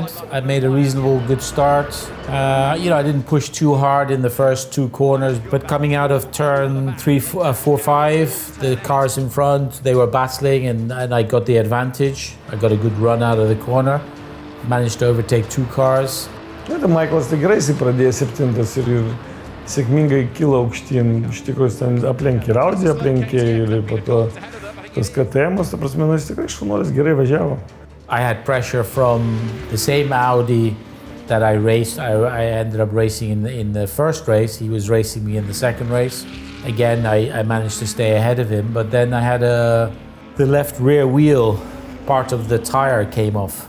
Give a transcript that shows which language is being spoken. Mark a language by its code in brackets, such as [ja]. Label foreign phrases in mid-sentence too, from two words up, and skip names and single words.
[en] I made a reasonable good start. I didn't push too hard in the first 2 corners, but coming out of turn 3, 4, 5, the cars in front, they were battling and I got the advantage. I got a good run out of the corner. Managed to overtake 2 cars. [lt] Maiklas tikrai pradėjo 7 ir sėkmingai kilo aukštyn. Iš tikrųjų, ten aplenkė Audi, aplenkė ir po to tas KTM-as, ta prasme, jis tikrai šaunuolis gerai važiavo. [en] I had pressure from the same Audi that I raced. I ended up racing in the first race. He was racing me in the second race. Again, I managed to stay ahead of him, but then I had the left rear wheel, part of the tire came off.